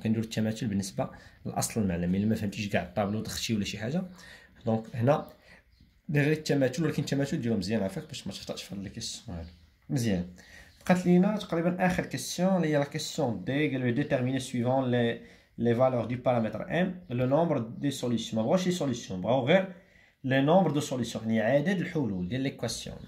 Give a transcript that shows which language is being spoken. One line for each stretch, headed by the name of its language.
Arabic: كنديرو التماثل بالنسبه لاصل المعلم، الا ما فهمتيش كاع الطابلو دخلتي ولا شي حاجه، دونك هنا دير غير التماثل، ولكن التماثل ديرو مزيان عافاك باش ما تخطاش في هاد لي كيسيون هادو. مزيان. بقات لينا تقريبا اخر كيسيون اللي هي لا كيسيون دي، قالوا ديتيرميني سويفون
French: les valeurs du paramètre m, le nombre des solutions.
Arabic: ما بغاوش
French: les solutions,
Arabic: بغاو غير
French: le nombre de solutions,
Arabic: يعني عدد الحلول ديال l'équation.